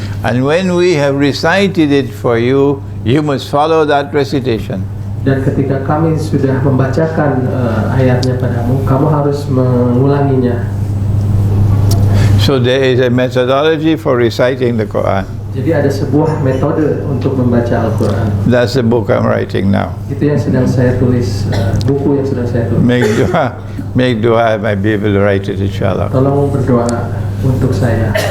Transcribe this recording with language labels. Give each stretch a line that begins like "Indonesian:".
English: And when we have recited it for you, you must follow that recitation.
Indonesian: Dan ketika kami sudah membacakan ayatnya padamu, kamu harus mengulanginya.
English: So there is a methodology for reciting the Quran.
Indonesian: Jadi ada sebuah metode untuk membaca Al-Quran.
English: That's the book I'm writing now.
Indonesian: Itu yang sedang saya tulis, buku yang sedang saya tulis.
English: Make dua, I might be able to write it, inshallah.
Indonesian: Tolong berdoa untuk saya.